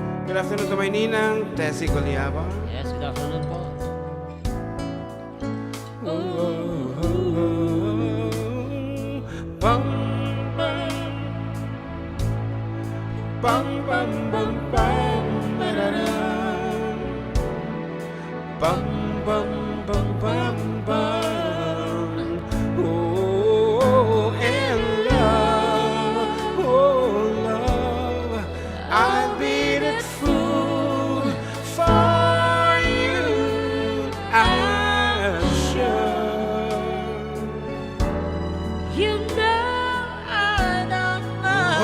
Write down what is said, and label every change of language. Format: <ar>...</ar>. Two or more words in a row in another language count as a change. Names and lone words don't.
<en>Good afternoon to my ninang, Tessie Goliaba. Yes, good afternoon po. Bam, bam, bam, bam, bam, ba-da-dam. Bam, bam, bam, bam, bam. Oh, and love, I'd be that fool for you, I'm sure. You know I don't know.</en>